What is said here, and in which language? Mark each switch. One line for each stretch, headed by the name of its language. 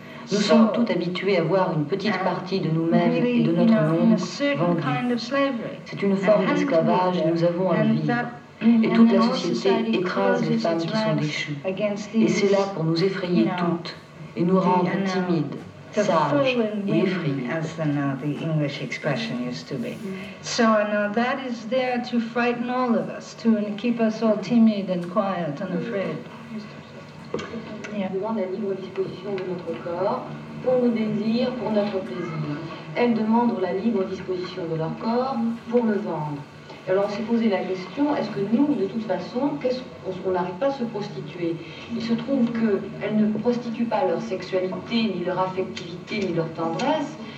French: Nous sommes toutes habituées à voir une petite partie de nous-mêmes et de notre monde vendue. C'est une forme d'esclavage et nous avons à le vivre. Et toute la société écrase les femmes qui sont déchues. Et c'est là pour nous effrayer toutes et nous rendre timides.
English: The English expression used to be. So that is there to frighten all of us, to keep us all timid and quiet and afraid. Yeah.
French: Elle demande la libre disposition de notre corps pour nos désirs, pour notre plaisir. Elle demande la libre disposition de leur corps pour le vendre. Alors on s'est posé la question, est-ce que nous, de toute façon, on n'arrive pas à se prostituer? Il se trouve qu'elles ne prostituent pas leur sexualité, ni leur affectivité, ni leur tendresse.